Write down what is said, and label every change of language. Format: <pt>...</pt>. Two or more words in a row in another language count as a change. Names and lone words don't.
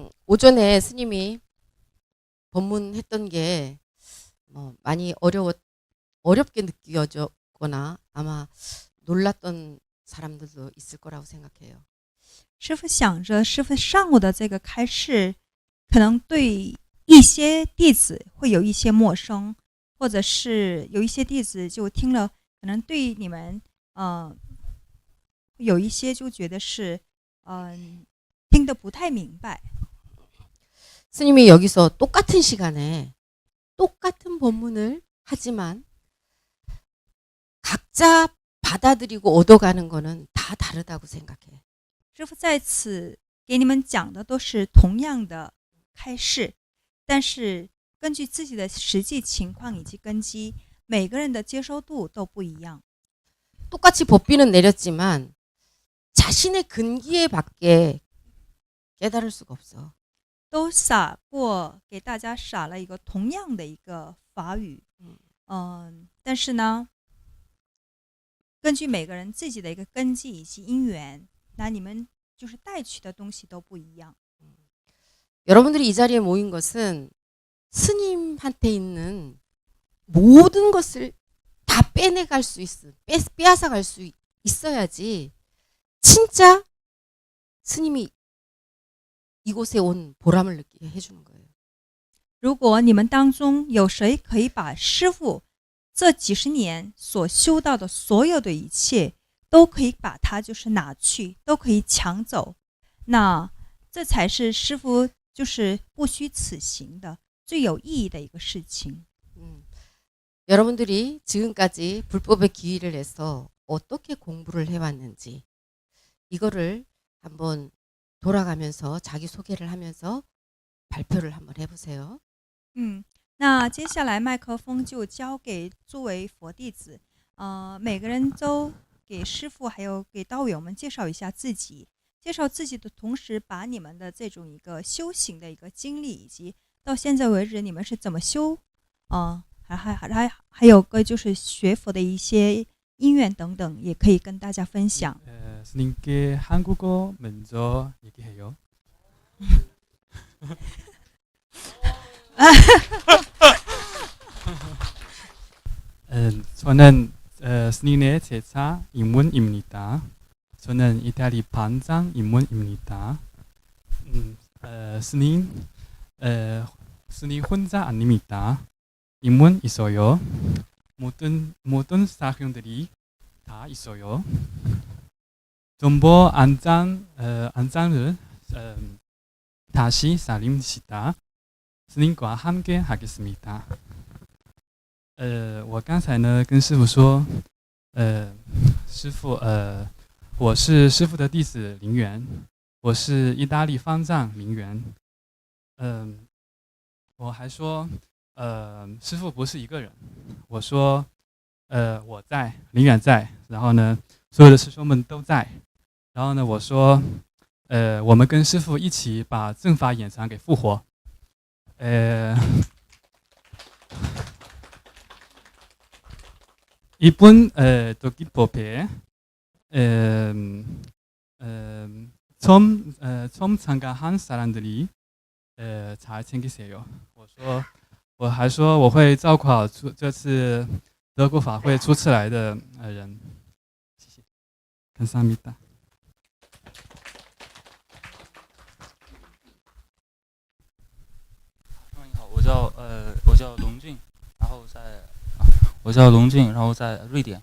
<ko>오전에 스님이 법문했던 게 많이 어렵게 느껴졌거나 아마 놀랐던 사람들도 있을 거라고 생각해요.</ko> <zh>师傅想着，师傅上午的这个开示，可能对一些弟子会有一些陌生，或者是有一些弟子就听了，可能对你们，有一些就觉得是，听得不太明白。</zh> <ko>스님이 여기서 똑같은 시간에 똑같은 법문을 하지만 각자 받아들이고 얻어가는 거는 다 다르다고 생각해.</ko> <zh>师傅在此给你们讲的都是同样的开示，但是根据自己的实际情况以及根基，每个人的接收度都不一样。</zh> <ko>똑같이 법비는 내렸지만 자신의 근기에 밖에 깨달을 수가 없어.</ko> <zh>都撒过，给大家撒了一个同样的一个法语，但是呢，根据每个人自己的一个根基以及因缘，那你们就是带去的东西都不一样。</zh> <ko>여러분들이 이 자리에 모인 것은 스님한테 있는 모든 것을 다 빼내갈 수 빼앗아 갈 수 있어야지 진짜 스님이 이곳에 온 보람을 느끼게 해주는 거예요.</ko> <zh>如果你们当中有谁可以把师父这几十年所修到的所有的一切，都可以把它就是拿去，都可以抢走，那这才是师父就是不虚此行的最有意义的一个事情。</zh> <ko>여러분들이 지금까지 불법의 기회를 내서 어떻게 공부를 해왔는지 이거를 한번 돌아가면서 자기 소개를 하면서 발표를 한번 해보세요.</ko> <zh>那接下来麦克风就交给诸位佛弟子，每个人都给师父还有给道友们介绍一下自己，介绍自己的同时，把你们的这种一个修行的一个经历，以及到现在为止你们是怎么修，还有个就是学佛的一些因缘等等，也可以跟大家分享。</zh> <ko>스님께 한국어 먼저 얘기해요. 저는 스님의 제자 임문입니다. 저는 이태리 반장 임문입니다. 스님 혼자 아닙니다. 임문 있어요. 모든 사형들이 다 있어요. 전부 안장을 다시 살립시다. 스님과 함께 하겠습니다.</ko> <zh>我刚才呢跟师父说，师父，我是师父的弟子林元，我是意大利方丈林元。我还说，师父不是一个人。我说，我在，林远在，然后呢，所有的师兄们都在。然后呢，我说，我们跟师父一起把正法演禅给复活。</zh> <ko>이분 도끼법에 처음 참가한 사람들이 잘 챙기세요.</ko> <zh>我还说我会照顾好这次德国法会初次来的人。谢谢。감사합니다。你好，我叫龙俊，然后在瑞典。</zh>